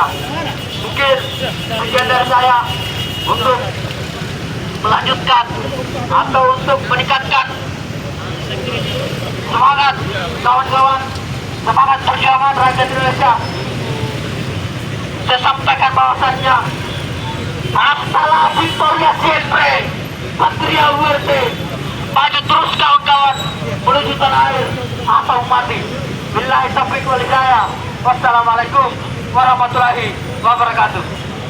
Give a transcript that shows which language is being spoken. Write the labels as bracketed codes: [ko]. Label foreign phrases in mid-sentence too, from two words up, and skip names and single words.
[id] Mungkin sekian dari saya untuk melanjutkan atau untuk meningkatkan semangat kawan-kawan, semangat perjuangan rakyat Indonesia. Saya sampaikan bahwasannya [es] hasta la victoria siempre, patria muerte. [id] Maju terus kawan-kawan menuju tanah air atau mati. [ar] بالله التوفيق والهداية. والسلام عليكم ورحمة الله وبركاته.